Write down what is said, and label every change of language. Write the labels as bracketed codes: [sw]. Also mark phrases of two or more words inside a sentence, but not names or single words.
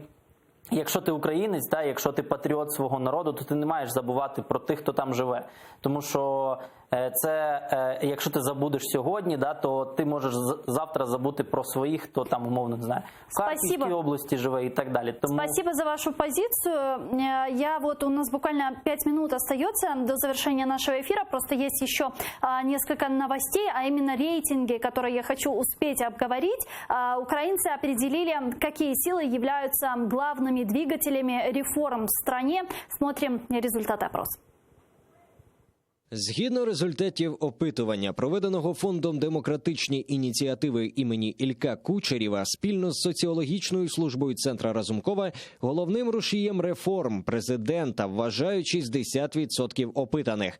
[uk] Якщо ти українець, якщо ти патріот свого народу, то ти не маєш забувати про тих, хто там живе. Тому що це якщо ти забудеш сьогодні, да, то ти можеш завтра забути про своїх, хто там, умовно, не знаю, в Харківській області живе і так далі. Тому... [ru] Спасибо за вашу позицию. У нас буквально 5 минут остается до завершения нашего эфира. Просто есть еще несколько новостей, а именно рейтинги, которые я хочу успеть обговорить. Украинцы определили, какие силы являются главными двигателями реформ в стране. Смотрим результаты опроса. [uk] Згідно результатів опитування, проведеного Фондом демократичні ініціативи імені Ілька Кучерєва спільно з соціологічною службою Центра Разумкова, головним рушієм реформ президента вважають 60% опитаних.